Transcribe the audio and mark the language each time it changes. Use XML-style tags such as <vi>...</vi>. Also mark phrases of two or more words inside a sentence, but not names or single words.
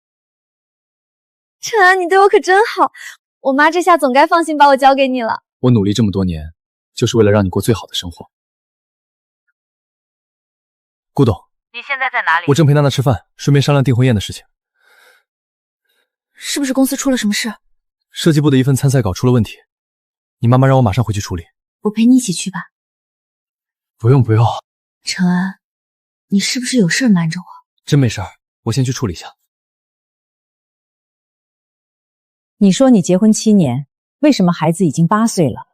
<zh>承安，你對我可真好，我媽這下總該放心把我交給你了。我努力這麼多年，就是為了讓你過最好的生活。顧董，你現在在哪裡？我正陪娜娜吃飯，順便商量訂婚宴的事情。是不是公司出了什麼事？設計部的一份參賽稿出了問題，你媽媽讓我馬上回去處理。我陪你一起去吧。不用不用。承安，你是不是有事瞞着我？真沒事兒，我先去處理一下。你說你結婚7年，為什麼孩子已經8歲了？</zh>